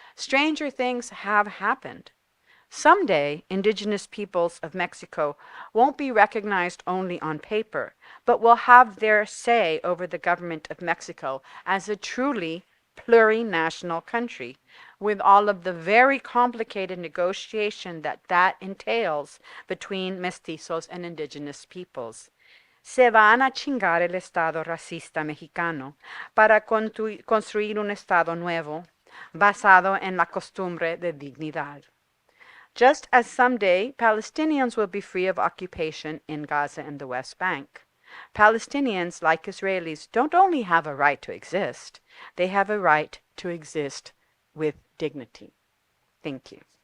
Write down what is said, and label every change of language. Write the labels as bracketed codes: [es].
[en] Stranger things have happened. Someday, indigenous peoples of Mexico won't be recognized only on paper, but will have their say over the government of Mexico as a truly plurinational country, with all of the very complicated negotiation that entails between mestizos and indigenous peoples. [es] Se van a chingar el Estado racista mexicano para construir un Estado nuevo, basado en la costumbre de dignidad. [en] Just as someday Palestinians will be free of occupation in Gaza and the West Bank. Palestinians, like Israelis, don't only have a right to exist, they have a right to exist with dignity. Thank you.